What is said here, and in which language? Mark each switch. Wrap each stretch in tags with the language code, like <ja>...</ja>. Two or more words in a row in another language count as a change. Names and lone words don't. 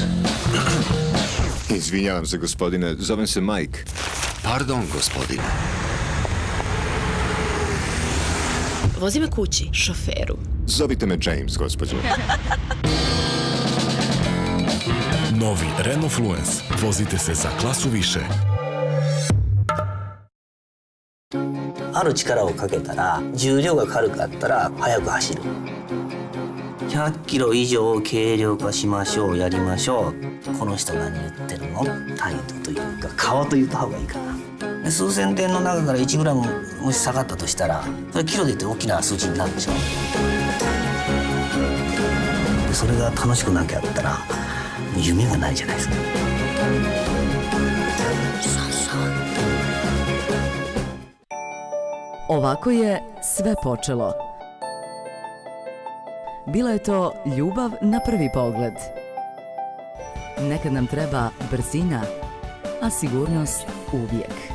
<hr>Izvinjavam se, gospodine, zovem se Mike. Pardon, gospodine. Vozi me kući, šoferu. Zovite me James, gospođo. Novi Renault Fluence. Vozite se za klasu više.</hr> <ja>ある力をかけたら重量が軽かったら速く走る100キロ以上軽量化しましょうやりましょうこの人何言ってるの態度というか顔と言った方がいいかな数千点の中から1グラムもし下がったとしたら、それキロで言って大きな数字になるでしょ。それが楽しくなきゃったら夢がないじゃないですか。</ja> <hr>Ovako je sve počelo. Bila je to ljubav na prvi pogled. Nekad nam treba brzina, a sigurnost uvijek.</hr>